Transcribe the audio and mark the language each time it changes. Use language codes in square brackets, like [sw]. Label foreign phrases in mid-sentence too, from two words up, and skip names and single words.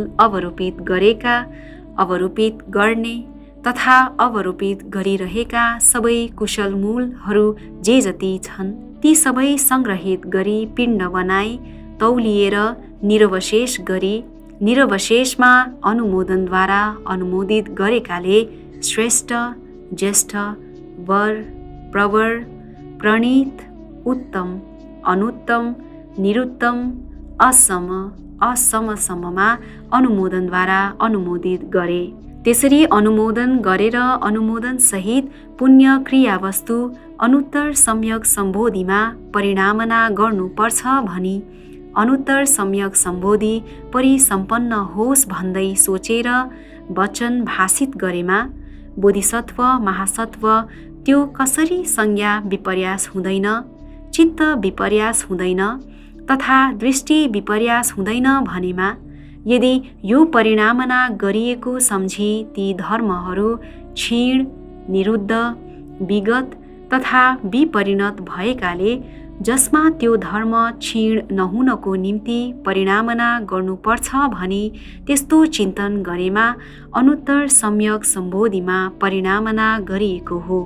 [ne] अवरोपित गरेका, अवरोपित गर्ने तथा अवरोपित गरिरहेका सबै कुशलमूलहरू जे जति छन्, ती सबै सङ्ग्रहित गरी पिण्ड बनाई तौलिएर निरवशेष गरी निरवशेषमा अनुमोदनद्वारा अनुमोदित गरेकाले श्रेष्ठ, ज्येष्ठ, वर, प्रवर, प्रणीत, उत्तम, अनुत्तम, निरुत्तम, असम, असमसम्ममा अनुमोदनद्वारा अनुमोदित गरे। त्यसरी अनुमोदन गरेर अनुमोदनसहित पुण्य क्रियावस्तु अनुत्तर सम्यक सम्बोधिमा परिणामना गर्नुपर्छ भनी अनुत्तर सम्यक सम्बोधि परिसम्पन्न होस् भन्दै सोचेर वचन भाषित गरेमा बोधिसत्व महासत्व त्यो कसरी संज्ञा विपर्यास हुँदैन, चित्त विपर्यास हुँदैन तथा दृष्टि विपर्यास हुँदैन भनेमा यदि यो परिणामना गरिएको सम्झी ती धर्महरू क्षीण, निरुद्ध, विगत तथा विपरिणत भएकाले जसमा त्यो धर्म क्षीण नहुनको निम्ति परिणामना गर्नुपर्छ भनी त्यस्तो चिन्तन गरेमा अनुत्तर सम्यक सम्बोधिमा परिणामना गरिएको हो।